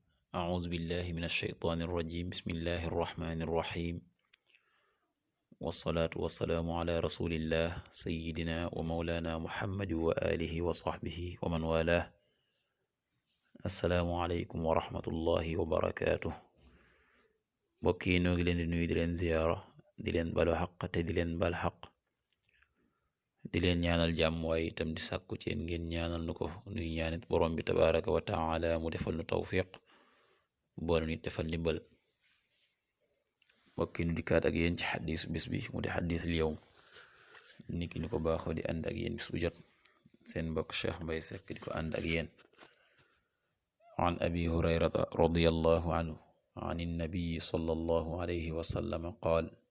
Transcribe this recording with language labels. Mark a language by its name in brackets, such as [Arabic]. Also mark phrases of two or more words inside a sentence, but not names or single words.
[Arabic] أعوذ بالله من الشيطان الرجيم بسم الله الرحمن الرحيم والصلاة والسلام على رسول الله سيدنا ومولانا محمد وآله وصحبه ومن والاه السلام عليكم ورحمة الله وبركاته [Wolof] mbokk yi noo ngi leen di nuyu di leen ziyaara di leen balu xaq te di leen bal xaq di leen ñaanal jàmm waaye itam di sàkku ci yéen ngeen ñaanal nu ko nuy ñaanit borom bi [Arabic] تبارك وتعالى [Wolof] mu defal nu tawfiq boole nit defal ndimbal mbokk yi nu dikkaat ak yéen ci xadiisu bis bi mu di [Arabic] حديث اليوم [Wolof] niki ni ko baaxoo di ànd ak yéen bis bu jot seen mbokk Cheikh Mbaye Seck di ko ànd ak yéen [Arabic] عن أبي هريرة رضي الله عنه عن النبي صلى الله عليه وسلم قال